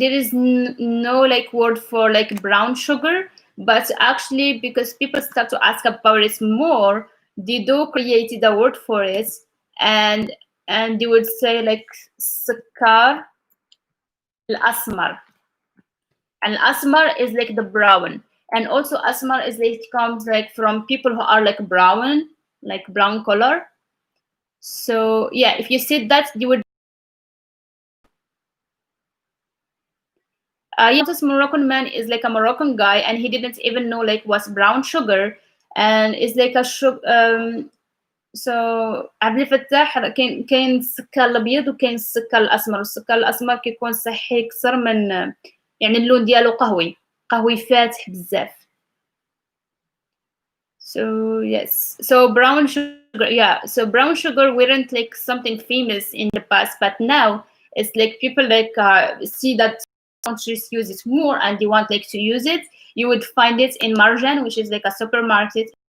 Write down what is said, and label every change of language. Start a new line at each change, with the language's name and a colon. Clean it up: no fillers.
English: There is no like word for like brown sugar, but actually because people start to ask about it more, they do created a word for it, and they would say like sakar al-asmar, and asmar is like the brown, and also asmar is like comes like from people who are like brown, like brown color. So yeah, if you said that, you would yeah, this Moroccan man is like a Moroccan guy, and he didn't even know like what's brown sugar, and it's like a sugar.
Arabic: So عبد الفتاح كاين السكر الابيض وكاين السكر الاسمر. السكر الاسمر كيكون صحي اكثر من يعني اللون ديالو قهوي فاتح بزاف.
English: So yes, so brown sugar, yeah. So brown sugar weren't like something famous in the past, but now it's like people like see that countries use it more and they want like to use it. You would find it in Marjan, which is like a supermarket.